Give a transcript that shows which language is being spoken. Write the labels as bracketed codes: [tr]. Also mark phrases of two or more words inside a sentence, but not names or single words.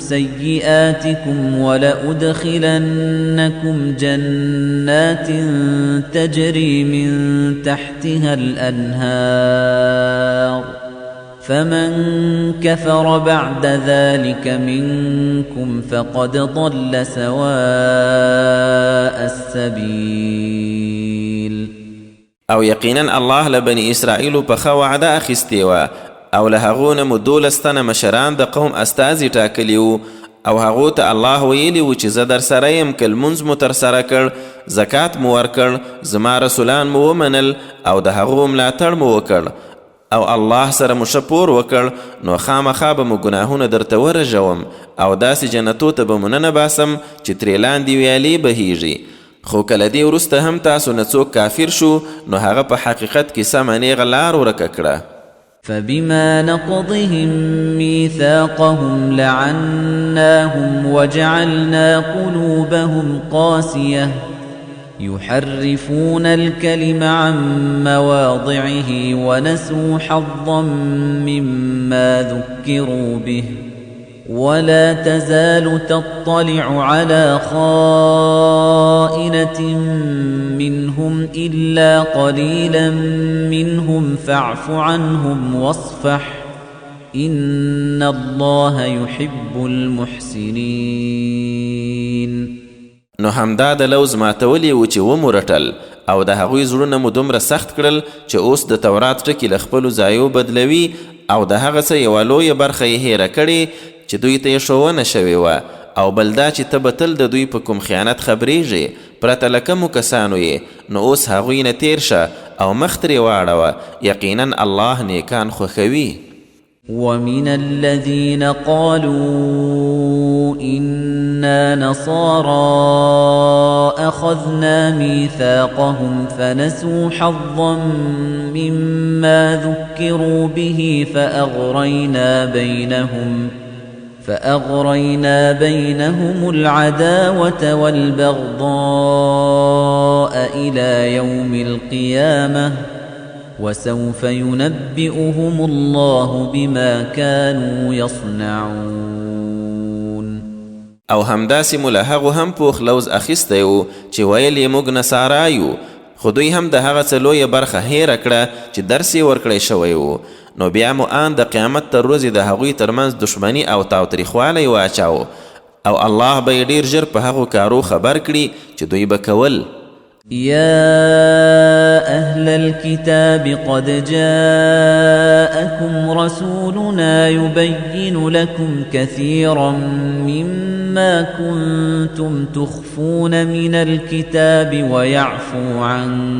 [ar] سيئاتكم ولأدخلنكم جنات تجري من تحتها الأنهار فمن كفر بعد ذلك منكم فقد ضل سواء السبيل. [ps] او یقینا الله لبني اسرائیل په ښه وعده اخیستې وه او له هغو نه مو 12 تنه مشران د قوم استازي ټاکلي وو او هغو ته الله ویلي و چې زه در سره یم که لمونځ مو ترسره کړ زکات مو ورکړ زما رسولان مو ومنل او د هغو ملاتړ مو وکړ او الله سره مو ښه پور وکړ نو خامخا به مو ګناهونه درته ورژوم او داسې جنتو ته به مو ننه باسم چې ترې لاندې ویالې بهیږي. خو کله دې وروسته هم تاسو نه څوک کافر شو نو هغه په حقیقت کې سمه نیغه لار ورکه کړه. [ar] فبما نقضهم ميثاقهم لعناهم وجعلنا قلوبهم قاسية يحرفون الكلم عن مواضعه ونسوا حظا مما ذكروا به ولا تزال تطلع على خائنة منهم إلا قليلا منهم فاعف عنهم واصفح إن الله يحب المحسنين. [ps] نو همدا د لوز ماتولی و چې ومرټل او د هغوی زړونه مو دومره سخت کړل چې اوس د تورات ټکي له خپلو ځایو بدلوي او د هغه څه یوه لویه برخه یې هیره کړې چې دوی ته یې ښوونه شوې وه او بل دا چې ته به تل د دوی په کوم خیانت خبریږې پرته له کومو کسانو یې نو اوس هغوی نه تیر شه او مخ ترې واړوه یقینا الله نیکان خوښوي. [ar] ومن الذين قالوا إنا نصارى أخذنا ميثاقهم فنسوا حظا مما ذكروا به فأغرينا بينهم العداوة والبغضاء إلى يوم القيامة وسوف ينبئهم الله بما كانوا يصنعون. [ps] او همداسې مو له هغو هم پوخ لوز اخیستی و چې ویل یې موږ نصارا یو، خو دوی هم د هغه څه لویه برخه هیره کړه چې درس یې ورکړی شوی و. نو بیا مو آن د قیامت تر ورځې د هغوی ترمنځ دښمني او تاوتریخوالی واچاو او الله به یې ډېر ژر په هغو کارو خبر کړي چې دوی به کول. [ar] يا أهل الكتاب قد جاءكم رسولنا يبين لكم كثيرا مما كنتم تخفون من الكتاب ويعفو عن